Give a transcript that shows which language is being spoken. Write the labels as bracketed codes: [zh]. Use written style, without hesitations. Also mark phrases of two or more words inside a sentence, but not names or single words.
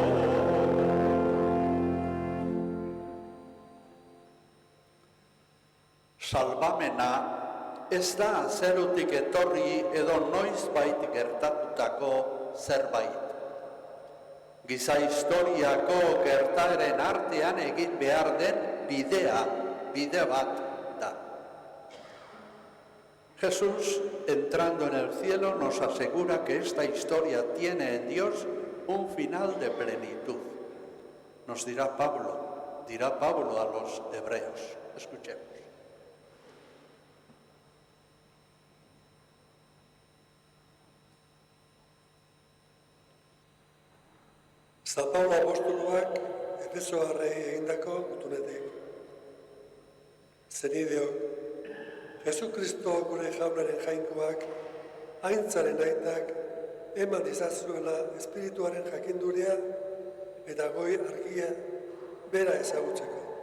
[eu] Salbamena ez da zerutik etorri edo noizbait gertatutako zerbait. Giza historiako gertaeren artean egin behar den bide bat da. [es] Jesús, entrando en el cielo, nos asegura que esta historia tiene en Dios un final de plenitud. Nos dirá Pablo a los hebreos. Escuchemos. [eu] San Paulo apostoluak Efesoarrei egindako gutunetik. Zenideok, Jesukristo gure jaunaren jainkoak, aintzaren aitak, eman izazuela espirituaren jakinduria eta goi argia bera ezagutzeko.